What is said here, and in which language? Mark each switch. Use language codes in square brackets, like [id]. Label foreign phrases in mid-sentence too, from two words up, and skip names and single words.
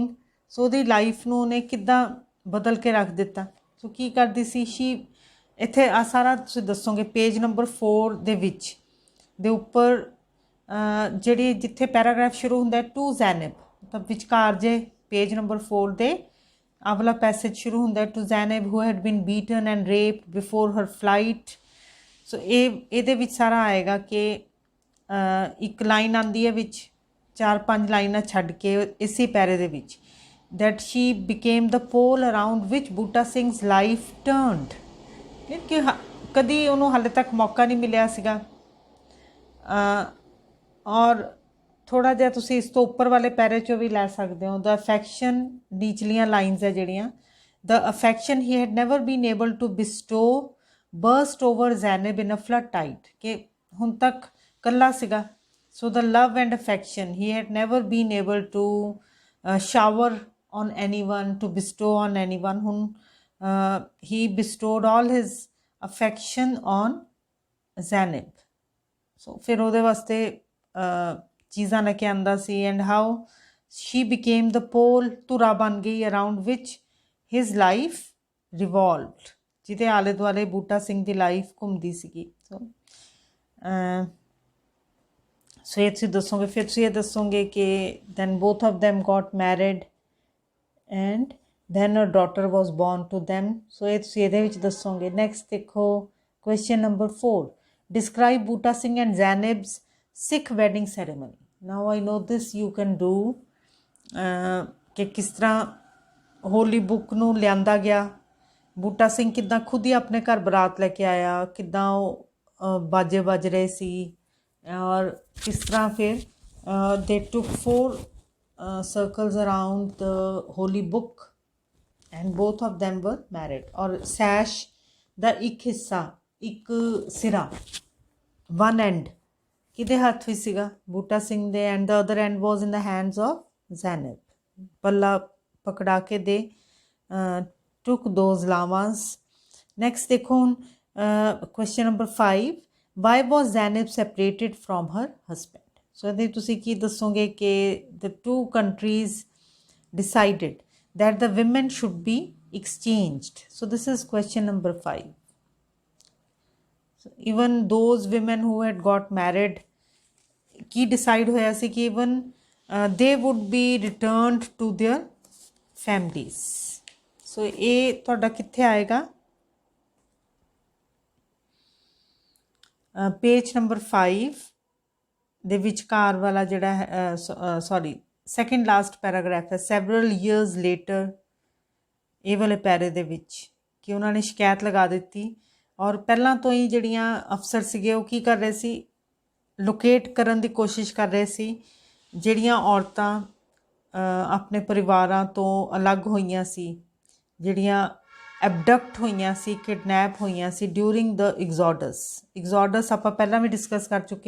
[pa] so ਉਹਦੀ ਲਾਈਫ ਨੂੰ ਉਹਨੇ ਕਿੱਦਾਂ ਬਦਲ ਕੇ ਰੱਖ ਦਿੱਤਾ। ਸੋ ਕੀ ਕਰਦੀ ਸੀ she, ਇੱਥੇ ਆ ਸਾਰਾ ਤੁਸੀਂ ਦੱਸੋਗੇ [en] page number [pa] 4 ਦੇ ਵਿੱਚ ਦੇ ਉੱਪਰ ਜਿਹੜੀ ਜਿੱਥੇ ਪੈਰਾਗ੍ਰਾਫ ਸ਼ੁਰੂ ਹੁੰਦਾ ਟੂ ਜ਼ੈਨਬ, ਮਤਲਬ ਵਿਚਕਾਰ ਜੇ [en] page number [pa] 4 ਦੇ ਆਹ ਵਾਲਾ ਪੈਸੇਜ ਸ਼ੁਰੂ ਹੁੰਦਾ [en] to Zainab who had been beaten and raped before her flight. [pa] ਸੋ ਇਹਦੇ ਵਿੱਚ ਸਾਰਾ ਆਏਗਾ ਕਿ ਇੱਕ ਲਾਈਨ ਆਉਂਦੀ ਹੈ ਵਿੱਚ 4-5 ਲਾਈਨਾਂ ਛੱਡ ਕੇ ਇਸੇ ਪੈਰੇ ਦੇ ਵਿੱਚ, [en] that she became the pole around which ਬੂਟਾ ਸਿੰਘ's life turned। [pa] ਕਿ ਕਦੀ ਉਹਨੂੰ ਹਾਲੇ ਤੱਕ ਮੌਕਾ ਨਹੀਂ ਮਿਲਿਆ ਸੀਗਾ। ਔਰ ਥੋੜ੍ਹਾ ਜਿਹਾ ਤੁਸੀਂ ਇਸ ਤੋਂ ਉੱਪਰ ਵਾਲੇ ਪੈਰੇ 'ਚੋਂ ਵੀ ਲੈ ਸਕਦੇ ਹੋ, [en] the affection, [pa] ਨੀਚਲੀਆਂ ਲਾਈਨਸ ਹੈ ਜਿਹੜੀਆਂ, [en] the affection he had never been able to bestow burst over Zainab in a flood tide, [pa] ਕਿ ਹੁਣ ਤੱਕ ਇਕੱਲਾ ਸੀਗਾ। [en] ਸੋ the love and affection he had never been able to shower on anyone, to bestow on anyone। ਹੁਣ he bestowed all his affection on Zainab। [pa] so ਫਿਰ ਉਹਦੇ ਵਾਸਤੇ ਚੀਜ਼ਾਂ ਲੈ ਕੇ ਆਉਂਦਾ ਸੀ, [en] and how she became the pole, [pa] ਧੁਰਾ ਬਣ ਗਈ [en] around which his life revolved, [pa] ਜਿਹਦੇ ਆਲੇ ਦੁਆਲੇ ਬੂਟਾ ਸਿੰਘ ਦੀ ਲਾਈਫ ਘੁੰਮਦੀ ਸੀਗੀ। ਸੋ ਇਹ ਤੁਸੀਂ ਦੱਸੋਗੇ। ਫਿਰ ਤੁਸੀਂ ਇਹ ਦੱਸੋਗੇ ਕਿ [en] then both of them got married and then a daughter was born to them। [pa] ਸੋ ਇਹ ਤੁਸੀਂ ਇਹਦੇ ਵਿੱਚ ਦੱਸੋਗੇ। ਨੈਕਸਟ ਦੇਖੋ [en] question number 4, describe ਬੂਟਾ ਸਿੰਘ and Zainab's Sikh wedding ceremony। now I know this you can do। [pa] ਕਿ ਕਿਸ ਤਰ੍ਹਾਂ [en] holy book [pa] ਨੂੰ ਲਿਆਂਦਾ ਗਿਆ, ਬੂਟਾ ਸਿੰਘ ਕਿੱਦਾਂ ਖੁਦ ਹੀ ਆਪਣੇ ਘਰ ਬਰਾਤ ਲੈ ਕੇ ਆਇਆ, ਕਿੱਦਾਂ ਉਹ ਬਾਜੇ ਵੱਜ ਰਹੇ ਸੀ, ਔਰ ਕਿਸ ਤਰ੍ਹਾਂ ਫਿਰ [en] they took 4 circles around the holy book and both of them were married। [pa] और sash ਦਾ ਇੱਕ ਹਿੱਸਾ, ਇੱਕ ਸਿਰਾ, [en] one end [pa] ਕਿਹਦੇ ਹੱਥ ਵਿੱਚ ਸੀਗਾ, ਬੂਟਾ ਸਿੰਘ ਦੇ, [en] and the other end was in the hands of Zainab। [pa] ਪੱਲਾ ਪਕੜਾ ਕੇ ਦੇ [en] took those llamas। next [pa] ਦੇਖੋ ਹੁਣ [en] question number 5, why was Zainab separated from her husband। [pa] ਸੋ ਇਹਦੇ ਤੁਸੀਂ ਕੀ ਦੱਸੋਗੇ ਕਿ [en] the two countries decided that the women should be exchanged। so this is question number 5। so even those women who had got married, [pa] ਕੀ decide ਹੋਇਆ ਸੀ ਕਿ [en] even they would be returned to their families। [pa] so ਇਹ ਤੁਹਾਡਾ ਕਿੱਥੇ ਆਏਗਾ, [en] page number [pa] 5 ਦੇ ਵਿਚਕਾਰ ਵਾਲਾ ਜਿਹੜਾ [en] sorry second last paragraph [pa] ਹੈ, [en] several years later। [pa] ਇਹ ਵਾਲੇ ਪੈਰੇ ਦੇ ਵਿੱਚ ਕਿ ਉਹਨਾਂ ਨੇ ਸ਼ਿਕਾਇਤ ਲਗਾ ਦਿੱਤੀ, ਔਰ ਪਹਿਲਾਂ ਤੋਂ ਹੀ ਜਿਹੜੀਆਂ ਅਫਸਰ ਸੀਗੇ ਉਹ ਕੀ ਕਰ ਰਹੇ ਸੀ, ਲੋਕੇਟ ਕਰਨ ਦੀ ਕੋਸ਼ਿਸ਼ ਕਰ ਰਹੇ ਸੀ ਜਿਹੜੀਆਂ ਔਰਤਾਂ ਆਪਣੇ ਪਰਿਵਾਰਾਂ ਤੋਂ ਅਲੱਗ ਹੋਈਆਂ ਸੀ, ਜਿਹੜੀਆਂ ਐਬਡਕਟ ਹੋਈਆਂ ਸੀ, ਕਿਡਨੈਪ ਹੋਈਆਂ ਸੀ [en] during the exodus [pa] ਆਪਾਂ ਪਹਿਲਾਂ ਵੀ ਡਿਸਕਸ ਕਰ ਚੁੱਕੇ ਹਾਂ।